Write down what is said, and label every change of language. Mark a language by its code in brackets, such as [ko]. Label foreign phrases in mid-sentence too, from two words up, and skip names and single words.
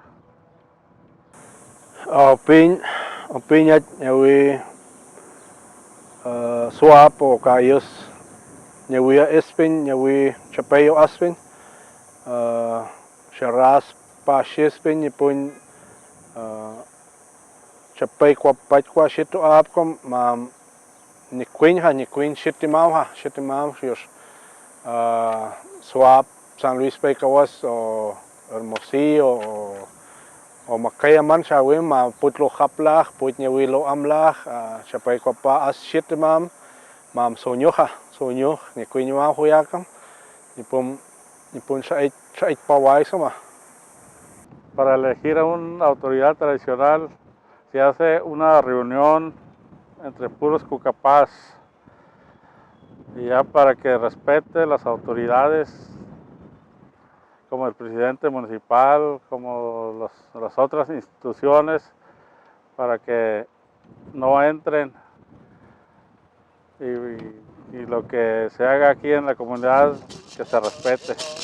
[coc] Opinya Nyawi Swap o Kayos Nyawi Espin Nyawi Chapayo Aspin Sharas Pashispin Nipun chapay kwa pachwa shito apkom mam ni queen shiti mau yos swap San Luis Pecawas o Hermosillo o Makayaman shawim ma putlo haplach put nyawilo amlach chapay kwa pa as shiti mam sonyo ni queen mau huyakam nipun shait pawai sama. [es] Para elegir a una autoridad tradicional se hace una reunión entre puros cucapás y ya para que respete las autoridades como el presidente municipal, como las otras instituciones, para que no entren y lo que se haga aquí en la comunidad que se respete.